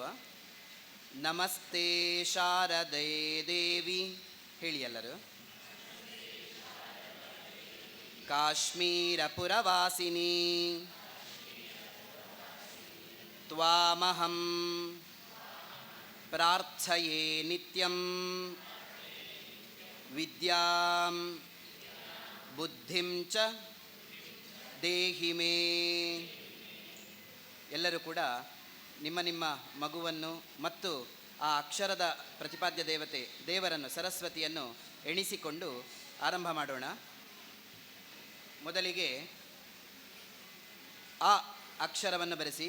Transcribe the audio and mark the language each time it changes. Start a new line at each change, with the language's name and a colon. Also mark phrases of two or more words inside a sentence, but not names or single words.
Sanskrit: ನಮಸ್ತೆ ಶಾರದೆ ದೇವಿ,
Kannada: ಹೇಳಿ ಎಲ್ಲರೂ.
Sanskrit: ಕಾಶ್ಮೀರ ಪುರವಾಸಿನಿ ತ್ವಾಮಹಂ ಪ್ರಾರ್ಥಯೇ ನಿತ್ಯಂ ವಿದ್ಯಾಂ ಬುದ್ಧಿಂ ಚ ದೇಹಿ ಮೇ.
Kannada: ಎಲ್ಲರೂ ಕೂಡ ನಿಮ್ಮ ನಿಮ್ಮ ಮಗುವನ್ನು ಮತ್ತು ಆ ಅಕ್ಷರದ ಪ್ರತಿಪಾದ್ಯ ದೇವತೆ ದೇವರನ್ನು ಸರಸ್ವತಿಯನ್ನು ಎಣಿಸಿಕೊಂಡು ಆರಂಭ ಮಾಡೋಣ. ಮೊದಲಿಗೆ ಅ ಅಕ್ಷರವನ್ನು ಬರೆಸಿ.